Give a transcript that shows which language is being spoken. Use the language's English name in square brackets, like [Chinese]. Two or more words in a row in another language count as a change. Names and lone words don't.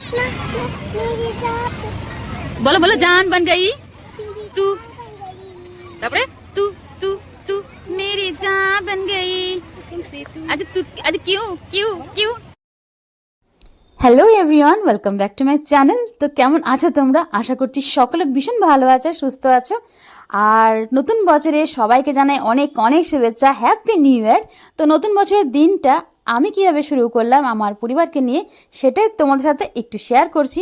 [Hindi] बोलो बोलो जान बन गई तू তারপরে तू तू तू मेरी जान बन गई अच्छा तू अच्छा क्यों क्यों क्यों [English] hello everyone welcome back to my channel. [Bangla] তো কেমন আছো তোমরা? আশা করছি সকলে ভীষণ ভালো আছো, সুস্থ আছো। আর নতুন বছরে সবাইকে জানাই অনেক অনেক শুভেচ্ছা, [English] happy new year. [Bangla] তো নতুন বছরের দিনটা আমি কীভাবে শুরু করলাম আমার পরিবারকে নিয়ে, সেটাই তোমাদের সাথে একটু শেয়ার করছি।